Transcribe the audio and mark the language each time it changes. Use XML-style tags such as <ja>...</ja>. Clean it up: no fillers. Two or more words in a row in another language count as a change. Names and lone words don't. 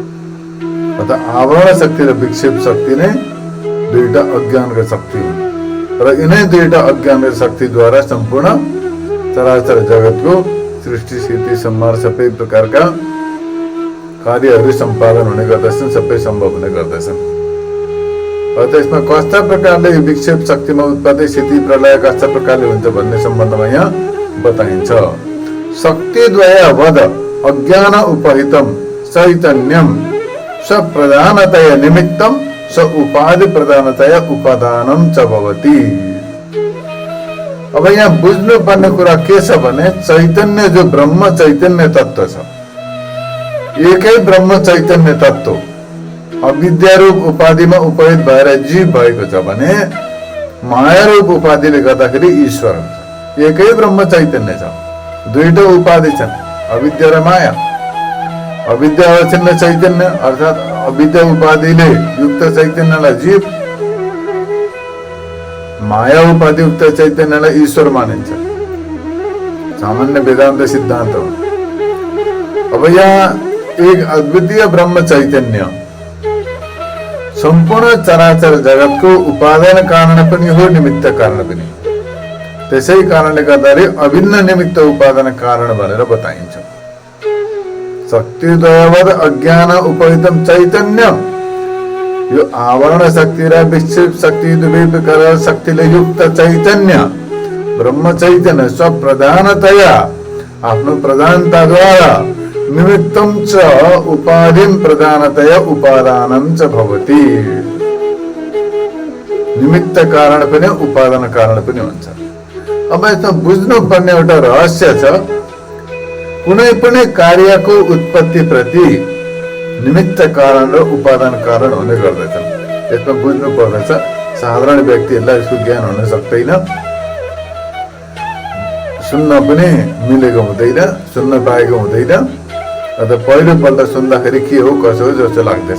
<ne>अतः आवरण शक्ति र विक्षेप शक्ति नै दुईटा अज्ञानका शक्ति हुन् र यिनै दुईटा अज्ञानका शक्तिद्वारा सम्पूर्ण चराचर जगतको सृष्टि स्थिति सम्मान सबै प्रकारका कार्यहरू सम्पादन हुने गर्दछन्, सबै सम्भव हुने गर्दछन्। त्यसमा कस्ता प्रकारले विक्षेप शक्तिमा उत्पत्ति स्थिति प्रलय कस्ता प्रकारले हुन्छ भन्ने सम्बन्धमा यहाँ बताइन्छ।</ne> <sa>शक्तिद्वयवद अज्ञान उपहितम चैतन्यम स्वप्रधानतया निमित्तम स उपाधि प्रधानतया उपादानम च भवति।</sa> <ne>अब यहाँ बुझ्नु पर्ने कुरा के छ भने चैतन्य जो ब्रह्म चैतन्य तत्व छ, एकै ब्रह्म चैतन्य तत्व अविद्या रूप उपाधिमा उपहित भएर जीव भएको छ भने माया रूप उपाधिले गर्दाखेरि ईश्वर हुन्छ। एकै ब्रह्म चैतन्य छ, दुईटा उपाधि छन्, अविद्या र माया। अविद्या अवच्छिन्न चैतन्य अर्थात अविद्या उपाधिले युक्त चैतन्यलाई जीव, माया उपाधि युक्त चैतन्यलाई ईश्वर मानिन्छ, सामान्य वेदान्त सिद्धान्त हो। अब यहाँ एक अद्वितीय ब्रह्म चैतन्य सम्पूर्ण चराचर जगतको उपादान कारण पनि हो, निमित्त कारण पनि। त्यसै कारणले गर्दाखेरि अभिन्न निमित्त उपादान कारण भनेर बताइन्छ।</ne> <sa>शक्तिद्वयवद अज्ञान उपहितम चैतन्य,</sa> <ne>यो आवरण शक्ति र विक्षेप शक्ति दुवै प्रकार शक्तिले युक्त चैतन्य ब्रह्म चैतन्य स्वप्रधानतया आफ्नो प्रधानताद्वारा</ne> <sa>निमित्तम च उपाधिम प्रधानतया उपादानम च भवति।</sa> <ne>निमित्त कारण पनि उपादान कारण पनि हुन्छ। अब यसमा बुझ्नु पर्ने एउटा रहस्य छ, कुनै पनि कार्यको उत्पत्ति प्रति निमित्त कारण र उपादान कारण हुने गर्दछन्। यसमा बुझ्नु पर्दछ, साधारण व्यक्तिहरूलाई यसको ज्ञान हुन सक्दैन, सुन्न पनि मिलेको हुँदैन, सुन्न पाएको हुँदैन, अथवा पहिलोपल्ट सुन्दाखेरि के हो कसो हो जस्तो लाग्दछ।</ne>